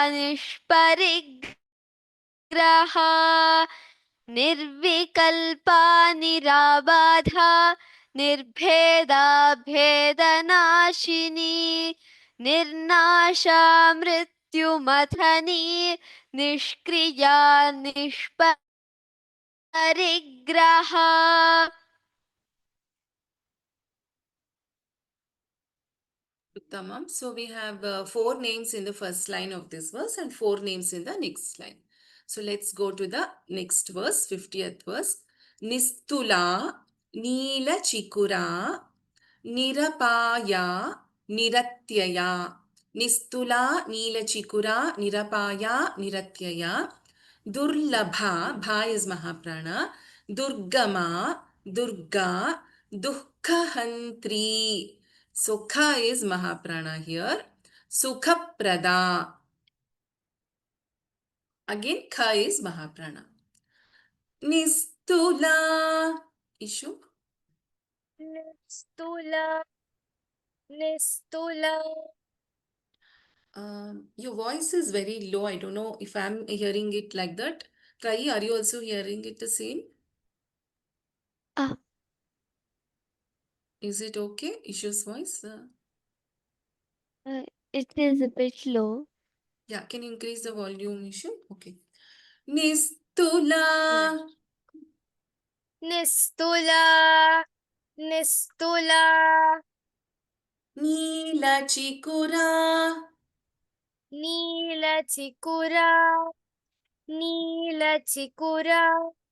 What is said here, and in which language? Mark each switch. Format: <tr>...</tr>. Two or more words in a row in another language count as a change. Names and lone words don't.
<sa>निष्परिग्रह निर्विकल्पा निराबाधा निर्भेदा भेदनाशिनी निर्नाशा मृत्युमथनी निष्क्रिया निष्परिग्रह Uttamam.</sa> <en>So we have four names in the first line of this verse and four names in the next line. So let's go to the next verse, 50th verse.</en> <sa>Nistula, Neela Chikura, Nirapaya, Niratyaya. Nistula, Neela Chikura, Nirapaya, Niratyaya. Durlabha,</sa> <en>Bha is Mahaprana.</en> <sa>Durgama, Durga, Dukkahantri.</sa> <en>So kha is Mahaprana here. Sukhaprada. Again kha is Mahaprana.</en> <sa>Nistula. Ishu. Nistula, Nistula,</sa> <en>Your voice is very low. I don't know if I'm hearing it like that. Try, are you also hearing it the same? Ah, Is it okay? Ishu's voice? it is a bit low. Yeah, can you increase the volume, Ishu? Okay. Nistula.</en> <sa>Nistula, Nistula, Neela Chikura. Neela Chikura, Neela Chikura,</sa>